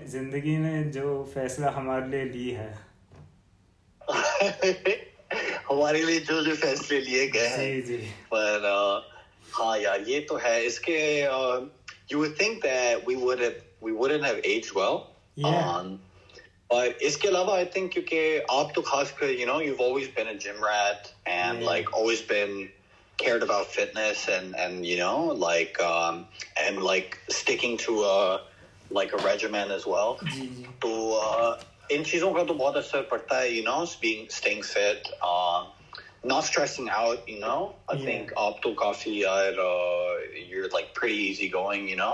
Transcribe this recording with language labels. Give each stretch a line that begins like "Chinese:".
Hindi: जिंदगी ने जो फैसला हमारे लिए ली है हमारे लिए जो जो फैसले लिए गए हैं, जी जी पर हाँ यार ये तो है इसके
English: you would think that we wouldn't have aged well. yeah But
Hindi: इसके अलावा
English: I think
Hindi: क्योंकि आप तो खासकर
English: you've always been a gym rat and Yeah. like always been cared about fitness and and like sticking to a regimen as well.
Hindi: जी जी तो इन चीजों का तो बहुत असर पड़ता है,
English: staying fit, not stressing out, I Yeah. think
Hindi: आप तो काफी यार
English: you're like pretty easygoing.